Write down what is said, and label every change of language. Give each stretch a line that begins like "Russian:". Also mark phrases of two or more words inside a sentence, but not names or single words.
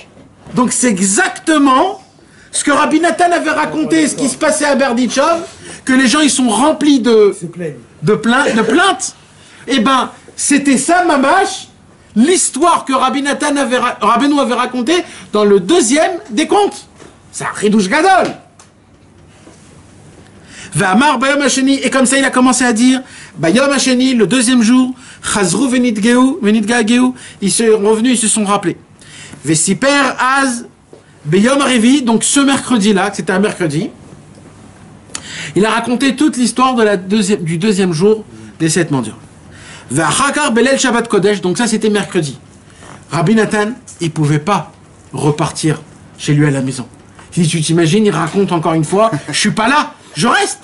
French: Donc c'est exactement ce que Rabbi Nathan avait raconté, ce qui se passait à Berdichov, que les gens ils sont remplis de plaintes. Eh ben, c'était ça, mamash, l'histoire que Rabbeinu avait racontée dans le deuxième des contes. C'est un
Hebrew: חידוש גדול. ויאמר ביום השני,
French: et comme ça il a commencé à dire,
Hebrew: ביום השני,
French: le deuxième jour,
Hebrew: חזרו ונתגעגעו,
French: ils sont revenus, ils se sont rappelés.
Hebrew: וסיפר אז ביום הרביעי,
French: donc ce mercredi-là, c'était un mercredi, il a raconté toute l'histoire du deuxième jour des 7 mendiants.
Hebrew: ואחר כך בליל שבת קודש,
French: donc ça c'était mercredi. Rabbi Nathan, il pouvait pas repartir chez lui à la maison. Si tu t'imagines, il raconte encore une fois, je suis pas là, je reste.